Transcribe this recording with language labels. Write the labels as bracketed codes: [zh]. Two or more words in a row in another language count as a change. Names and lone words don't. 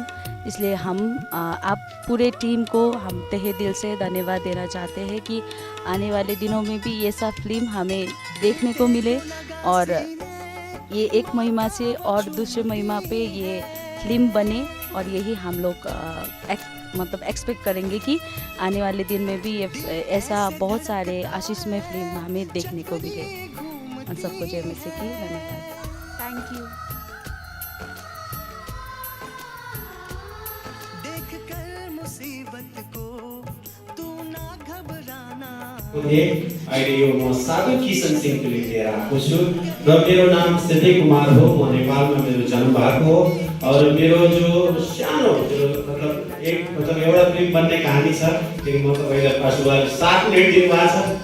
[hi] इसलिए हम आप पूरे टीम को हम तहे दिल से धन्यवाद देना चाहते हैं कि आने वाले दिनों में भी ये सब फिल्म हमें देखने को मिले, और ये एक महिमा से और दूसरे महिमा पे ये फिल्म बने, और यही हम लोग मतलब एक्सपेक्ट करेंगे कि आने वाले दिन में भी ये ऐसा बहुत सारे आशीषमय फिल्म हमें देखने को मिले। और सबको जय मसीह की धन्यवाद। [en] thank you. [ne] अहिले यो म साधु किशन सिंहको लिएर आएको छु र मेरो नाम सिद्धि कुमार हो। म नेपालमा मेरो जन्म भएको हो और मेरो जो सानो मतलब एउटा फिल्म बन्ने कहानी छ त्यो म तपाईलाई पासुवाले 7 मिनेट दिनुभएको छ।